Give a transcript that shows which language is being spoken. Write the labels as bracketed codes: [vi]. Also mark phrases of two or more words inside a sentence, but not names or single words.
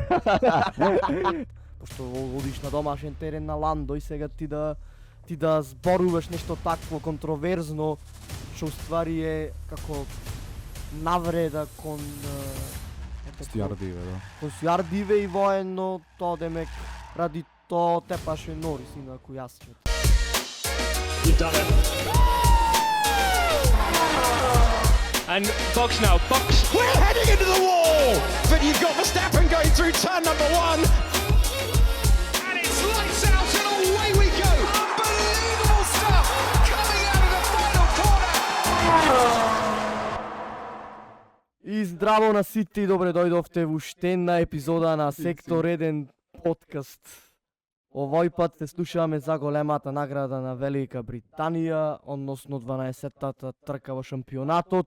[mk] Пошто одиш на домашен терен на Ландо и сега ти да зборуваш нешто такво контроверзно, што уствари е како навреда кон Стјардиве, да. кон Стјардиве и воено, тоа демек ради тоа тепаше Норис, инаку јас ќе. [en] You've done it. And Box now, Box. We're heading into the wall, but you've got Verstappen going through turn number 1. And it's lights out and away we go. Unbelievable stuff coming out of the final corner. [mk] И здраво на сите и добре дојдовте во уште една епизода на Сектор 1 подкаст. Овој пат се слушаме за големата награда на Велика Британија, односно 12-тата трка во шампионатот.